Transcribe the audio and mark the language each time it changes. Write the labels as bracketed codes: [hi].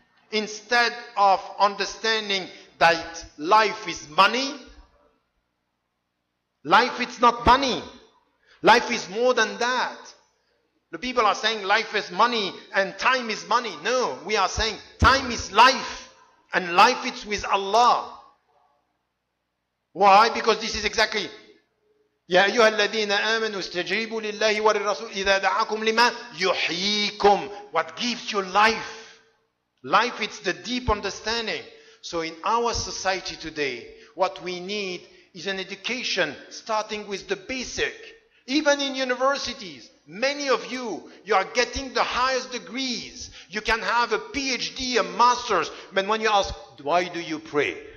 [en] Instead of understanding that life is money, life is not money. Life is more than that. The people are saying life is money and time is money. No, we are saying time is life and life is with Allah. Why? Because this is exactly [ar] يا أيها الذين آمنوا استجيبوا لله وللرسول إذا دعاكم لما يحييكم. [en] What gives you life? Life, it's the deep understanding. So in our society today, what we need is an education starting with the basic. Even in universities, many of you are getting the highest degrees. You can have a PhD, a master's, but when you ask, why do you pray?